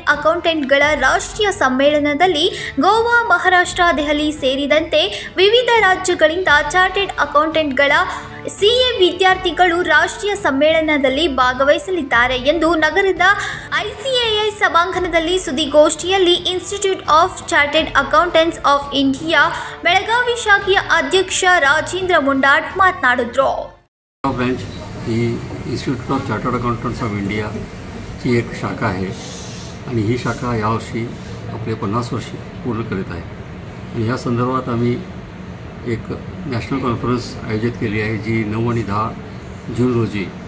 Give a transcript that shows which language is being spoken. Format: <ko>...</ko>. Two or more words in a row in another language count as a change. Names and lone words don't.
<kn>ಅಕೌಂಟೆಂಟ್ಗಳ ರಾಷ್ಟ್ರೀಯ ಸಮ್ಮೇಳನದಲ್ಲಿ ಗೋವಾ, ಮಹಾರಾಷ್ಟ್ರ, ದೆಹಲಿ ಸೇರಿದಂತೆ ವಿವಿಧ ರಾಜ್ಯಗಳಿಂದ ಚಾರ್ಟೆಡ್ ಅಕೌಂಟೆಂಟ್ಗಳ ಸಿಎ ವಿದ್ಯಾರ್ಥಿಗಳು ರಾಷ್ಟ್ರೀಯ ಸಮ್ಮೇಳನದಲ್ಲಿ ಭಾಗವಹಿಸಲಿದ್ದಾರೆ ಎಂದು ನಗರದ ಐಸಿಎಐ ಸಭಾಂಗಣದಲ್ಲಿ ಸುದ್ದಿಗೋಷ್ಠಿಯಲ್ಲಿ ಇನ್ಸ್ಟಿಟ್ಯೂಟ್ ಆಫ್ ಚಾರ್ಟೆಡ್ ಅಕೌಂಟೆಂಟ್ಸ್ ಆಫ್ ಇಂಡಿಯಾ ಬೆಳಗಾವಿ ಶಾಖೆಯ ಅಧ್ಯಕ್ಷ ರಾಜೇಂದ್ರ ಮುಂಡಾಡ್ मातनाडुद्रो।</kn> <mr>ब्रांच ही इन्स्टिट्यूट ऑफ चार्टर्ड अकाउंटंट्स ऑफ इंडिया ची एक शाखा आहे आणि ही शाखा यावर्षी आपले 50 वर्ष पूर्ण करीत आहे आणि या संदर्भात आम्ही एक</mr> <en>national conference</en> <mr>आयोजित केली आहे जी 9 आणि 10 जून रोजी</mr>